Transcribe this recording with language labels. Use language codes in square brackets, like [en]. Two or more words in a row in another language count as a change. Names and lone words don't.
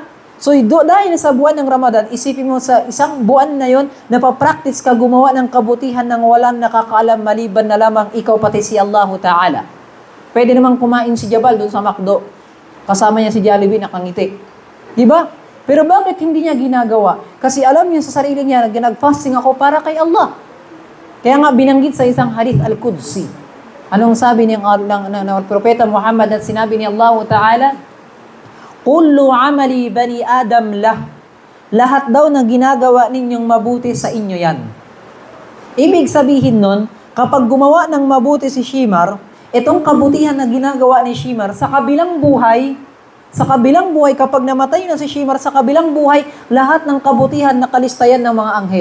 [tl] So, dahil sa buwan ng Ramadan, isipin mo sa isang buwan na yon, napapractice ka gumawa ng kabutihan ng walang nakakaalam maliban na lamang ikaw pati si [ar] الله تعالى. [tl] Pwede namang kumain si Jabal doon sa McDo. Kasama niya si Jollibee, nakangiti. Diba? Pero bakit hindi niya ginagawa? Kasi alam niya sa sarili niya na nag-fasting ako para kay Allah. Kaya nga binanggit sa isang [ar] حديث القدسي. [tl] Anong sabi ng Propeta Muhammad at sinabi ni [ar] الله تعالى? كل عمل بني آدم له. [tl] Lahat daw na ginagawa ninyong mabuti sa inyo yan. Ibig sabihin nun, kapag gumawa ng mabuti si Shimar, itong kabutihan na ginagawa ni Shimar sa kabilang buhay, kapag namatay na si Shimar sa kabilang buhay, lahat ng kabutihan nakalistayan ng mga anghel.